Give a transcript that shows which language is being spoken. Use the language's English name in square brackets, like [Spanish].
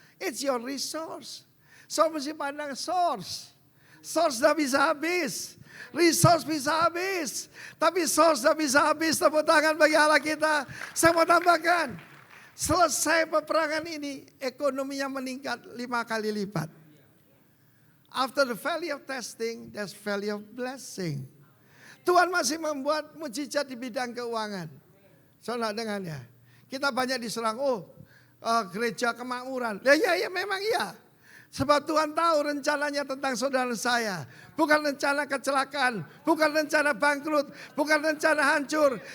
[English] It's your resource. So [Indonesian] mesti pandang [English] source. [Indonesian] Source dah bisa habis. Resource bisa habis. Tapi source dah bisa habis. Tepuk tangan bagi Allah kita. Saya mau tambahkan. Selesai peperangan ini, ekonominya meningkat 5 kali lipat. [English] After the valley of testing, there's valley of blessing. [Indonesian] Tuhan masih membuat mujizat di bidang keuangan. Saudara dengar ya. Kita banyak diserang, gereja kemakmuran. Ya memang iya. Sebab Tuhan tahu rencananya tentang saudara saya. Bukan rencana kecelakaan, bukan rencana bangkrut, bukan rencana hancur.